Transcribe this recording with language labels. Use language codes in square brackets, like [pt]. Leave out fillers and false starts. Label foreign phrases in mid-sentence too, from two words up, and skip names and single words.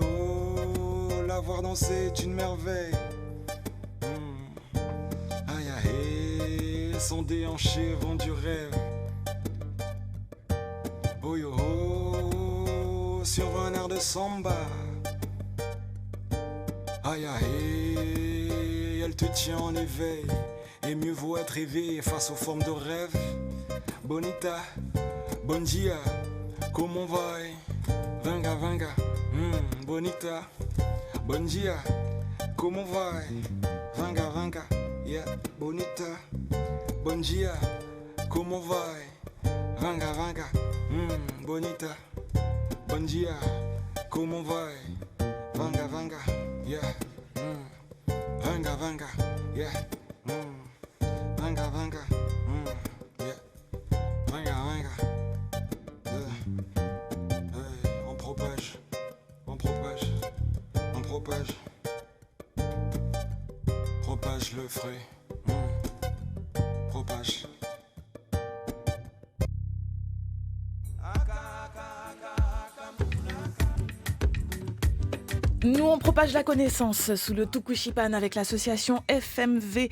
[fr] Oh, la voir danser est une merveille. Aïe aïe, son déhanché vend du rêve. Oh yo oh, sur un air de samba. Aïe aïe, elle te tient en éveil. Et mieux vaut être éveillé face aux formes de rêve. [pt] Bonita, bon dia, comment vai? [es] Venga, venga, [pt] bonita, bon dia, comment vai? [es] Venga, venga, yeah, [pt] bonita, bon dia, comment vai? [es] Venga, venga, [pt] bonita, bon dia, comment vai? [es] Venga, venga, yeah, venga, venga, yeah, venga, venga, yeah. Venga, venga. [fr] On propage, on propage, on propage. Propage le frais. Propage. Nous, on propage la connaissance sous le Tukushipan avec l'association FMV.